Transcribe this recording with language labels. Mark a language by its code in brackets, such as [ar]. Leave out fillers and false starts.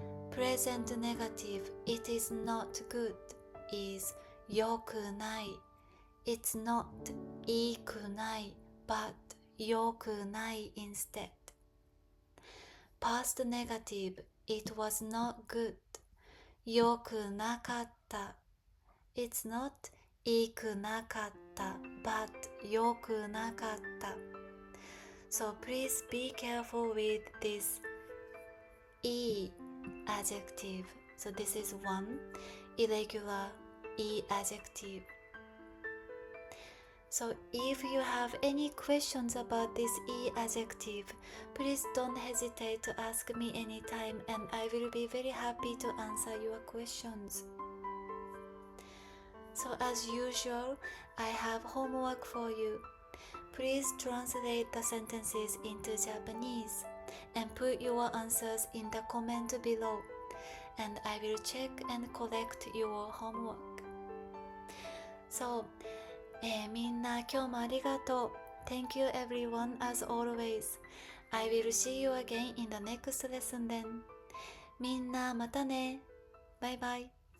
[en] Present negative, it is not good, is よくない。 It's not いくない but よくない instead. Past negative, it was not good, よくなかった。 It's not いくなかった but よくなかった。 So please be careful with this i-adjective. So this is one irregular i-adjective. So if you have any questions about this i-adjective, please don't hesitate to ask me anytime and I will be very happy to answer your questions. So as usual, I have homework for you. Please translate the sentences into Japanese and put your answers in the comment below, and I will check and collect your homework. [ja] So, みんな今日もありがとう。 [en] Thank you everyone as always. I will see you again in the next lesson then. [ja] みんなまたね。バイバイ。